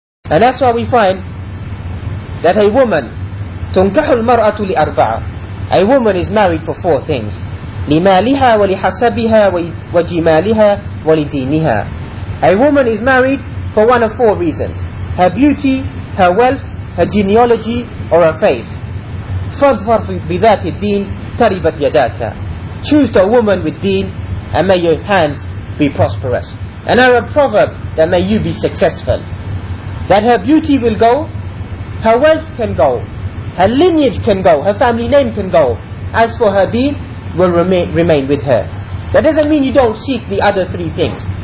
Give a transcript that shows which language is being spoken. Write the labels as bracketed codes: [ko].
[en] And that's why we find that a woman, [ar] تنكح المرأة لأربعة, [en] a woman is married for 4 things: [ar] لمالها ولحسبها وجمالها ولدينها. [en] A woman is married for one of 4 reasons: her beauty, her wealth, her genealogy, or her faith. [ar] فاظفر بذات الدين تربت يداك. [en] Choose the woman with deen, and may your hands be prosperous. And Arab proverb that may you be successful. That her beauty will go, her wealth can go, her lineage can go, her family name can go. As for her deen, will remain with her. That doesn't mean you don't seek the other 3 things.